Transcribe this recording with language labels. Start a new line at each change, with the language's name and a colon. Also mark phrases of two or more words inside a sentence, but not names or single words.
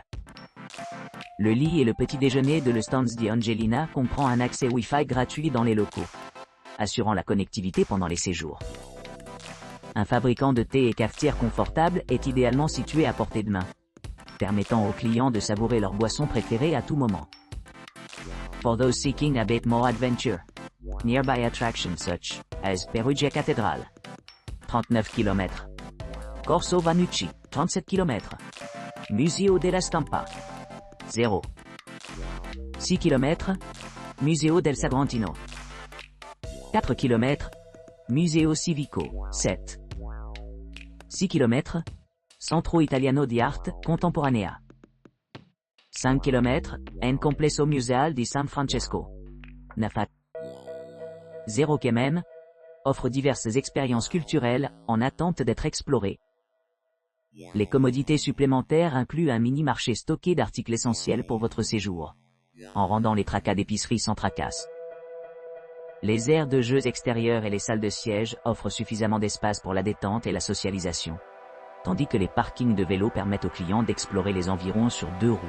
French: Le lit et le petit déjeuner de le Stanze Angelina comprend un accès Wi-Fi gratuit dans les locaux, assurant la connectivité pendant les séjours. Un fabricant de thé et cafetière confortable est idéalement situé à portée de main, permettant aux clients de savourer leur boisson préférée à tout moment.
English: For those seeking a bit more adventure, nearby attractions such as Perugia Cathedral, 39 km, Corso Vannucci, 37 km, Museo della Stampa, 0. 6 km, Museo del Sagrantino. 4 km, Museo Civico, 7. 6 km, Centro Italiano di Arte Contemporanea. 5 km, En Complesso Museale di San Francesco. 9.
French: 0 km, offre diverses expériences culturelles en attente d'être explorées. Les commodités supplémentaires incluent un mini-marché stocké d'articles essentiels pour votre séjour, en rendant les tracas d'épicerie sans tracasse. Les aires de jeux extérieurs et les salles de siège offrent suffisamment d'espace pour la détente et la socialisation, tandis que les parkings de vélos permettent aux clients d'explorer les environs sur 2 roues.